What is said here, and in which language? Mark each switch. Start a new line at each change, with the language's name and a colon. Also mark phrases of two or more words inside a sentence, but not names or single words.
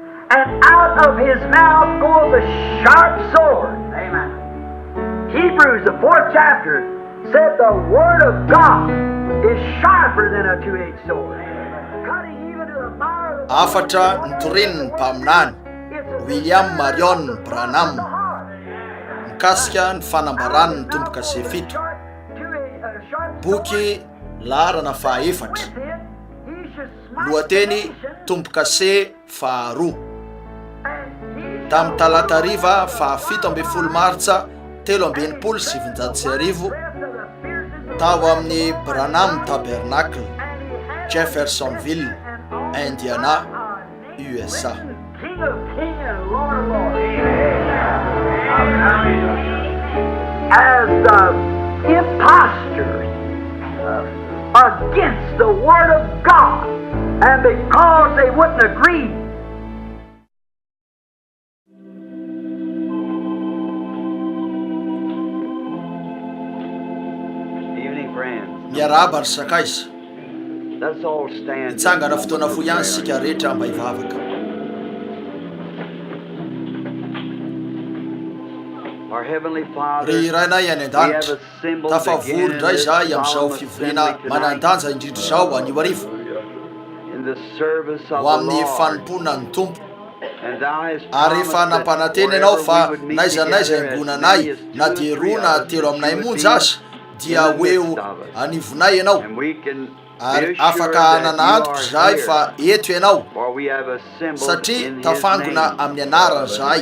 English: and out of his mouth goeth a sharp sword. Amen. Hebrews, the 4th chapter, said the Word of God is sharper than a two-edged sword, cutting even to the marrow of the
Malagasy: afatra nitorin mpaminany William Marion Branham mikasika ny fanambarany ny tomboka se fito boky laharana fahaefatra lohateny tomboka se faharoa tamin'ny talata hariva fahafito ambin'ny folo martsa 1770 tao amin'ny Branham Tabernacle, Jeffersonville, Indiana, USA.
English: King of kings and Lord of lords. As the impostors against the Word of God, and because they wouldn't agree. Evening, friends.
Malagasy: Miarahaba ry sakaiza.
English: Let's all stand.
Malagasy: Itsangana fotoana fohy ihany sika rehetra mba hivavaka.
English: Our Heavenly Father,
Malagasy: ry rainay any an-danitra tafavory indray zahay amin'izao fivoriana manan-danja indrindra izao anio hariva ho amin'ny fanompona ny tompo, ary efa nampananteny ianao fa naiza ingona anay na dia roa na telo aminay monja aza dia hoeo anivonay ianao, ary afaka hanana antoko zahay fa eto ianao satria tafangona amin'ny anarany zahay.